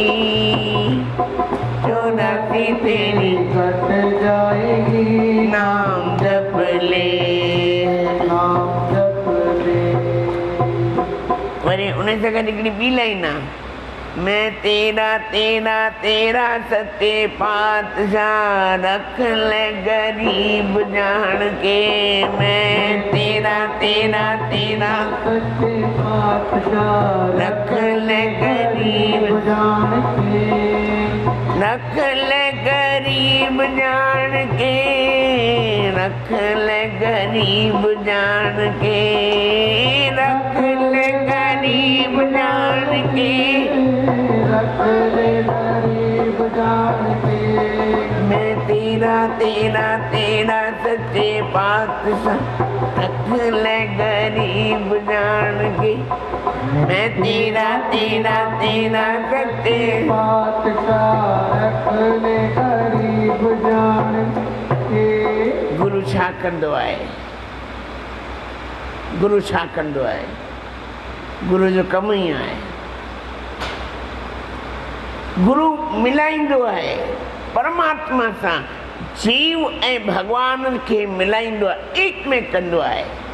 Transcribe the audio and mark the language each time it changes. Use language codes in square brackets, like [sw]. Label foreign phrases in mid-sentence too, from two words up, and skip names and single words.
[hi] 84 तेरी कट जाएगी, नाम जप ले, नाम जप ले। [sd] वरी उन से गॾु हिकिड़ी ॿी लाइन आहे, [hi] मैं तेरा तेरा तेरा सत्य पातशाह, रख ले गरीब जान के, मैं तेरा तेरा तेरा सत्य पातशाह, रख ले गरीब जान के, रख ले गरीब जान के, रख ले गरीब जान के, रख ले गरीब जान के, रख ले गरीब जान के। मैं तेरा तेरा तेरा सच्चे पातशाह, रख ले गरीब जान के, मैं तेरा तेरा तेरा सच्चे पातशाह, रख ले गरीब जान के। [sd] गुरु छा कंदो आहे? गुरु छा कंदो आहे? गुरु जो कम ई आहे। गुरु मिलाईंदो आहे परमात्मा सां, जीव ऐं भगवान खे मिलाईंदो आहे, एक में कंदो आहे।